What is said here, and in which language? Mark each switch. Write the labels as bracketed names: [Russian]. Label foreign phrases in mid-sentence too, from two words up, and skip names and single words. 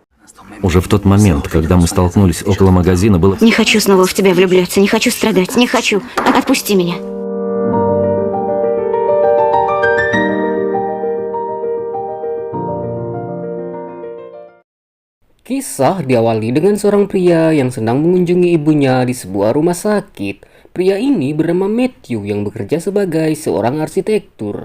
[Russian] Уже в тот момент, когда мы столкнулись около магазина, было... Не хочу снова в тебя влюбляться, не хочу страдать, не хочу. Отпусти меня. [Indonesian] Kisah diawali dengan seorang pria yang sedang mengunjungi ibunya di sebuah rumah sakit. Pria ini bernama Matthew yang bekerja sebagai seorang arsitektur.